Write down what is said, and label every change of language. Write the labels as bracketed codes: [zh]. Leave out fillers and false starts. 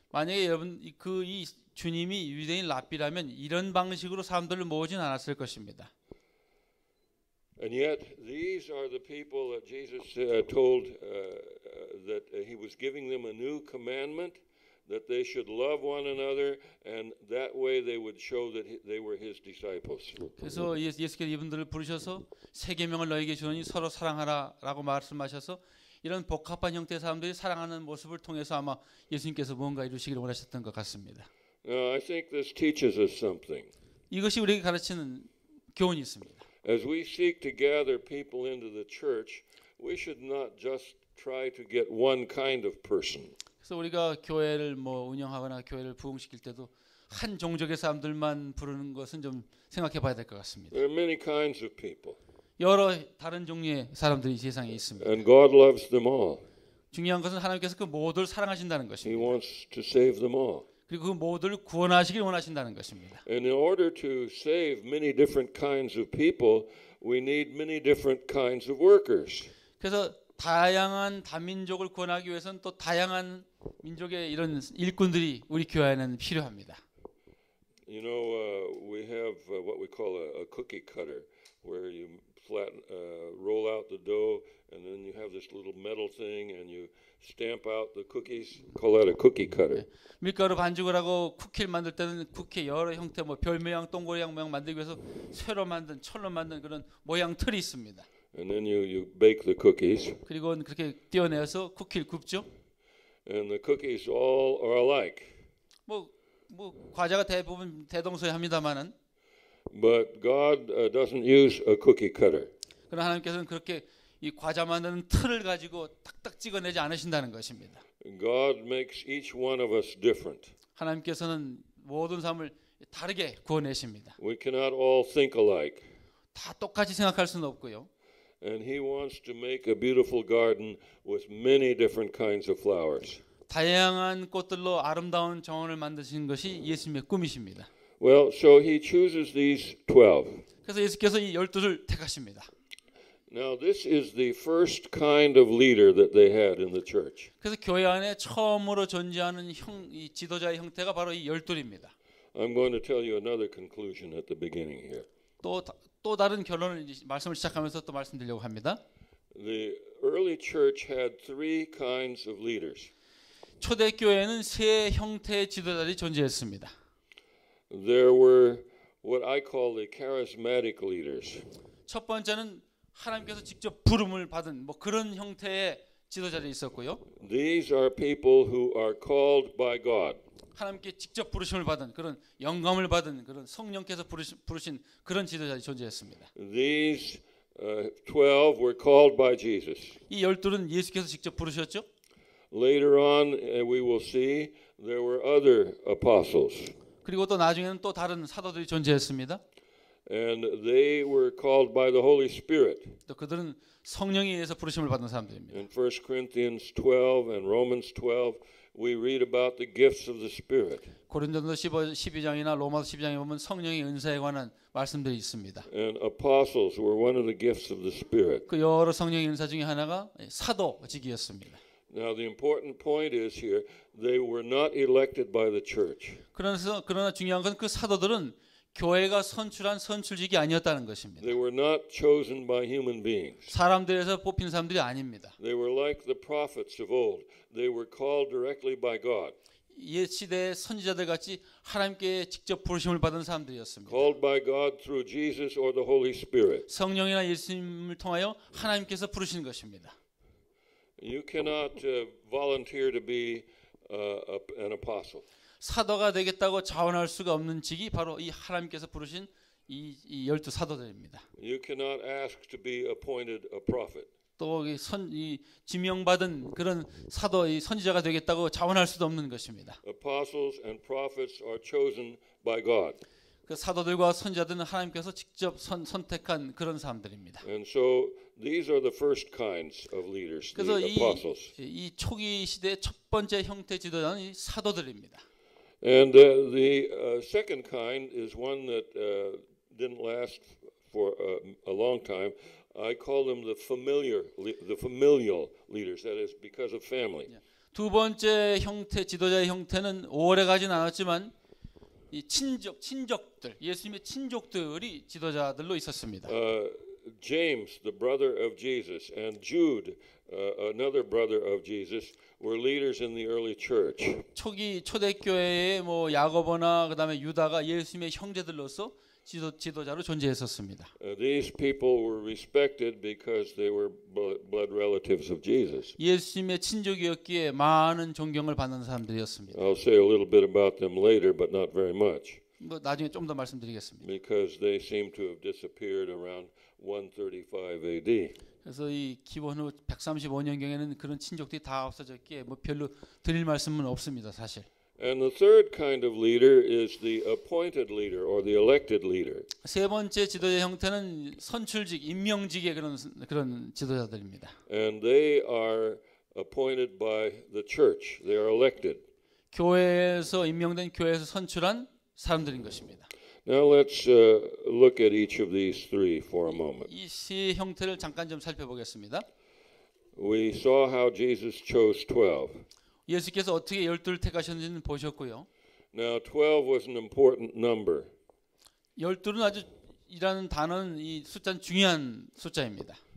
[ko] 만약에 여러분 이 주님이 유대인 랍비라면 이런 방식으로 사람들을 모으진 않았을 것입니다. [en] And yet, these are the people that Jesus told that he was giving them a new commandment, that they should love one another, and that way they would show that they were his disciples. [ko] 그래서 예수께서 이분들을 부르셔서 세 계명을 너에게 주노니 서로 사랑하라라고 말씀하셔서 이런 복합한 형태의 사람들이 사랑하는 모습을 통해서 아마 예수님께서 뭔가 이루시기를 원하셨던 것 같습니다. [en] I think this teaches us something. [ko] 이것이 우리에게 가르치는 교훈이 있습니다. [en] As we seek to gather people into the church, we should not just try to get one kind of person. [ko] 그래서 우리가 교회를 뭐 운영하거나 교회를 부흥시킬 때도 한 종족의 사람들만 부르는 것은 좀 생각해 봐야 될 것 같습니다. [en] There are many kinds of people. [ko] 여러 다른 종류의 사람들이 세상에 있습니다. [en] And God loves them all. [ko] 중요한 것은 하나님께서 그 모두를 사랑하신다는 [en] He [ko] 것입니다. [en] wants to save them all. [ko] 그리고 그 모두를 구원하시길 원하신다는 것입니다. [en] And in order to save many different kinds of people, we need many different kinds of workers. [ko] 그래서 다양한 다민족을 구원하기 위해서는 또 다양한 민족의 이런 일꾼들이 우리 교회에는 필요합니다. [en] You know, we have what we call a cookie cutter, where you roll out the dough, and then you have this little metal thing, and you stamp out the cookies. Call that a cookie cutter. [ko] 밀가루 반죽을 하고 쿠키를 만들 때는 쿠키 여러 형태 뭐 별 모양, 동그리 모양 만들기 위해서 쇠로 만든 철로 만든 그런 모양 틀이 있습니다. [en] And then you bake the cookies. [ko] 그리고 그렇게 띄어내서 쿠키를 굽죠. [en] And the cookies all are alike. [ko] 뭐 과자가 대부분 대동소이합니다만은. [en] But God doesn't use a cookie cutter. [ko] 그러나 하나님께서는 그렇게 이 과자 만드는 틀을 가지고 탁탁 찍어내지 않으신다는 것입니다. [en] God makes each one of us different. [ko] 하나님께서는 모든 사람을 다르게 구원내십니다. [en] We cannot all think alike. [ko] 다 똑같이 생각할 수는 없고요. [en] and he wants to make a beautiful garden with many different kinds of flowers. [ko] 다양한 꽃들로 아름다운 정원을 만드신 것이 예수님의 꿈이십니다. [en] Well, so he chooses these 12. [ko] 그래서 예수께서 이 12를 택하십니다. [en] Now, this is the first kind of leader that they had in the church. [ko] 그래서 교회 안에 처음으로 존재하는 이 지도자의 형태가 바로 이 12입니다. [en] I'm going to tell you another conclusion at the beginning here. [ko] 또 다른 결론을 말씀을 시작하면서 또 말씀드리려고 합니다. [en] The early church had three kinds of leaders. [ko] 초대교회에는 세 형태의 지도자들이 존재했습니다. [en] There were what I call the charismatic leaders. [ko] 첫 번째는 하나님께서 직접 부름을 받은 뭐 그런 형태의 지도자들이 있었고요. [en] These are people who are called by God. [ko] 하나님께 직접 부르심을 받은 그런 영감을 받은 그런 성령께서 부르신 그런 지도자들이 존재했습니다. [en] These 12 were called by Jesus. [ko] 이 12는 예수께서 직접 부르셨죠. [en] Later on, we will see there were other apostles. [ko] 그리고 또 나중에는 또 다른 사도들이 존재했습니다. [en] And they were called by the Holy Spirit. [ko] 또 그들은 성령에 의해서 부르심을 받은 사람들입니다. [en] In 1 Corinthians 12 and Romans 12, we read about the gifts of the Spirit. [ko] 고린도서 12장이나 로마서 12장에 보면 성령의 은사에 관한 말씀들이 있습니다. [en] And apostles were one of the gifts of the Spirit. [ko] 그 여러 성령의 은사 중에 하나가 사도직이었습니다. [en] Now the important point is here, they were not elected by the church. [ko] 그러나 중요한 건 그 사도들은 교회가 선출한 선출직이 아니었다는 것입니다. [en] They were not chosen by human beings. [ko] 사람들에서 뽑힌 사람들이 아닙니다. [en] They were like the prophets of old. They were called directly by God. [ko] 옛 시대의 선지자들 같이 하나님께 직접 부르심을 받은 사람들이었습니다. [en] Called by God through Jesus or the Holy Spirit. [ko] 성령이나 예수님을 통하여 하나님께서 부르신 것입니다. [en] You cannot volunteer to be an apostle. [ko] 사도가 되겠다고 자원할 수가 없는 직이 바로 이 하나님께서 부르신 이 12 사도들입니다. [en] You cannot ask to be appointed a prophet. [ko] 또 이 지명받은 그런 사도 이 선지자가 되겠다고 자원할 수도 없는 것입니다. [en] Apostles and prophets are chosen by God. [ko] 그 사도들과 선지자들은 하나님께서 직접 선택한 그런 사람들입니다. [en] And so these are the first kinds of leaders, [ko] 그래서 [en] the apostles. [ko] 이 초기 시대의 첫 번째 형태 지도자는 이 사도들입니다. [en] And the second kind is one that didn't last for a long time. I call them the familial leaders. That is because of family. [ko] 두 번째 형태 지도자의 형태는 오래 가진 않았지만 이 친족들 예수님의 친족들이 지도자들로 있었습니다. [en] James, the brother of Jesus, and Jude, another brother of Jesus, were leaders in the early church. [ko] 초대교회에 뭐 야고보나 그다음에 유다가 예수님의 형제들로서 지도자로 존재했었습니다. [en] These people were respected because they were blood relatives of Jesus. [ko] 예수님의 친족이었기에 많은 존경을 받는 사람들이었습니다. [en] I'll say a little bit about them later, but not very much. [ko] 뭐 나중에 좀 더 말씀드리겠습니다. [en] Because they seem to have disappeared around 135 AD. [ko] 그래서 이 기원 후 135년경에는 그런 친족들이 다 없어졌기에 뭐 별로 드릴 말씀은 없습니다, 사실. [en] And the third kind of leader is the appointed leader or the elected leader. [ko] 세 번째 지도자 형태는 선출직, 임명직의 그런 지도자들입니다. [en] And they are appointed by the church. They are elected. [ko] 교회에서 임명된 교회에서 선출한 사람들인 것입니다. [en] Now let's look at each of these three for a moment. [ko] 이 세 형태를 잠깐 좀 살펴보겠습니다. [en] We saw how Jesus chose 12. [ko] 예수께서 어떻게 12를 택하셨는지는 보셨고요. [en] Now 12 was an important number. [ko] 12는 아주 이라는 단어는 이 숫자는 중요한 숫자입니다.